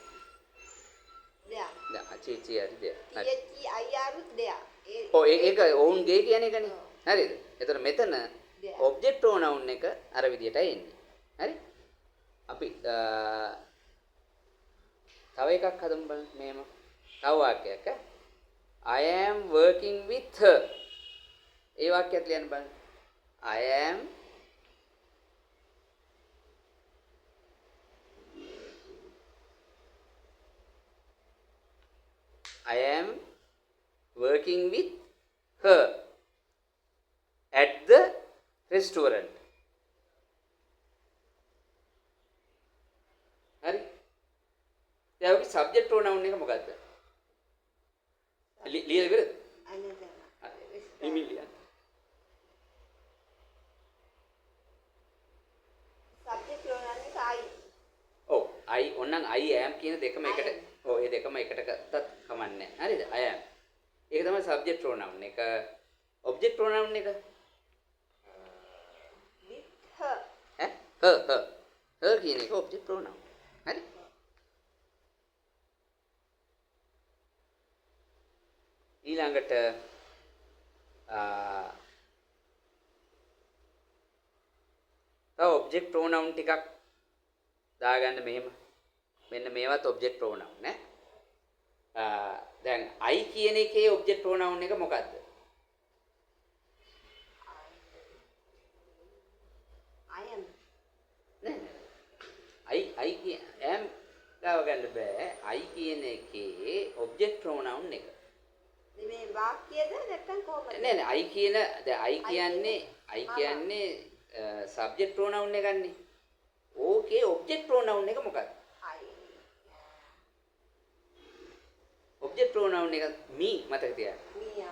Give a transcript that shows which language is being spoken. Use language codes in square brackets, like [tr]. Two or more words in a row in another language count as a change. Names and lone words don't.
[si] දැන් චීචි හරි there. හරි. [en] There උත් there. [si] ඔව් ඒක ඔවුන්ගේ කියන එකනේ. හරිද? එතකොට මෙතන [en] there. object pronoun [si] එක අර විදියටයි එන්නේ. හරි? අපි තව එකක් හදමු බලන්න මේම. තව වාක්‍යයක් [en] I am working with her. [si] ඒ වාක්‍යයක් ලියන්න බලන්න. [en] I am working with her at the restaurant. [si] හරි? දැන් ඔකේ [en] subject pronoun [si] එක මොකද්ද? ලියලා ඉවරද? [en] Another. ඉමිලියන්. Subject pronoun එක I. [si] ඔව් I ඕනනම් [en] I am [si] කියන දෙකම එකට ඔව් ඒ දෙකම එකට ගත්තත් කමන්නේ නැහැ. හරිද? [en] I am. [si] ඒක තමයි [en] subject pronoun [si] එක. [en] object pronoun [si] එක [en] With her. [si] her කියන එක [en] object pronoun. [si] හරි? ඊළඟට තව [en] object pronoun [si] ටිකක් දාගන්න මෙහෙම. මෙන්න මේවත් [en] object pronoun [si] නේ. දැන් I කියන එකේ [en] object pronoun [si] එක මොකද්ද? [en] I am. [si] නෑ. [en] I am [si] ගාව ගන්න බෑ. I කියන එකේ [en] object pronoun [si] එක. මේ වාක්‍යද නැත්තම් කොහොමද? නෑ I කියන දැන් I කියන්නේ [en] subject pronoun [si] එකන්නේ. ඕකේ [en] object pronoun [si] එක මොකක්ද? [en] object pronoun [si] එක me මතක තියාගන්න.